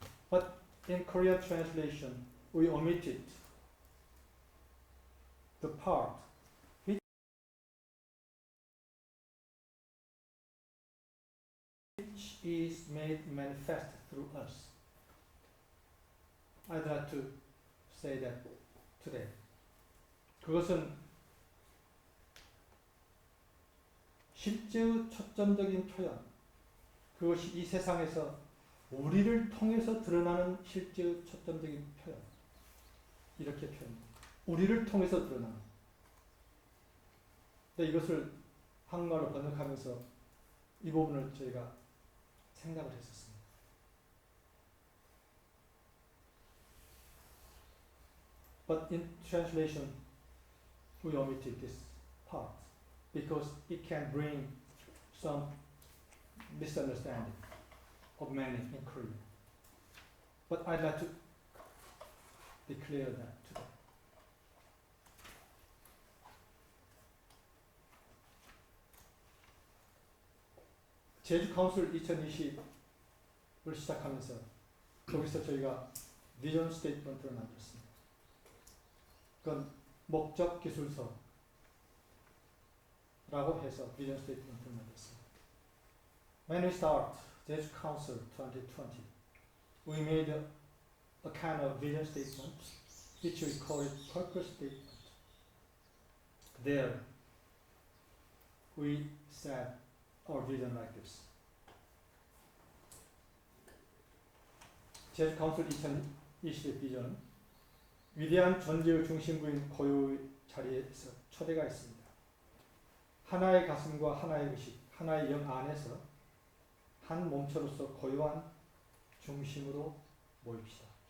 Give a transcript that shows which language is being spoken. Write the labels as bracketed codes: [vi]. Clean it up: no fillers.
[en] But in Korean translation, we omitted the part which is made manifest through us. I'd like to say that today. [ko] 그것은 실제의 초점적인 표현, 그것이 이 세상에서 우리를 통해서 드러나는 실제의 초점적인 표현, 이렇게 표현합니다. 우리를 통해서 드러나는. 근데 이것을 한국말로 번역하면서 이 부분을 저희가 생각을 했었습니다. [en] But in translation, we omitted this part because it can bring some misunderstanding of many in Korea. But I'd like to declare that today. [ko] 제주카운슬 2020을 시작하면서 거기서 저희가 비전 스테이트먼트를 만들었습니다. 그건 목적 기술서라고 해서 비전 스테이트먼트를 만들었습니다. [en] When we start Jeju-Council 2020, we made a kind of vision statement, which we call it purpose statement. There, we said our vision like this. [ko] 제주카운슬 2020의 비전은 위대한 존재의 중심부인 고요의 자리에서 초대가 있습니다. 하나의 가슴과 하나의 의식, 하나의 영 안에서 한 몸체로서 고요한 중심으로 모입시다.